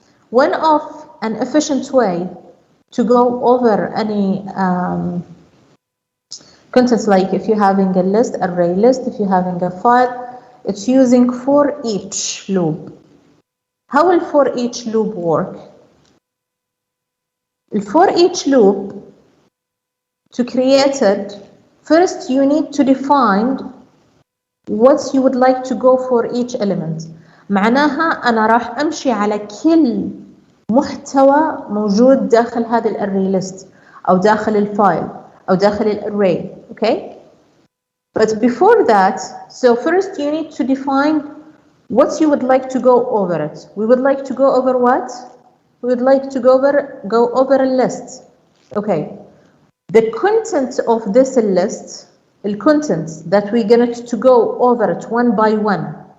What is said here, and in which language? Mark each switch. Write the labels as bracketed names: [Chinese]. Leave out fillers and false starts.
[English] One of an efficient way to go over any contents, like if you're having a list, array list, if you're having a file, it's using for each loop. How will for each loop work? For each loop, to create it, first you need to define what you would like to go for each element. [Arabic] معناها أنا راح أمشي على كل محتوى موجود داخل هذا الاري list أو داخل الفايل أو داخل الاري. [English] Okay? But before that, so first you need to define what you would like to go over it. We would like to go over what? We would like to go over a list. Okay. The content of this list, the contents that we're going to go over it one by one.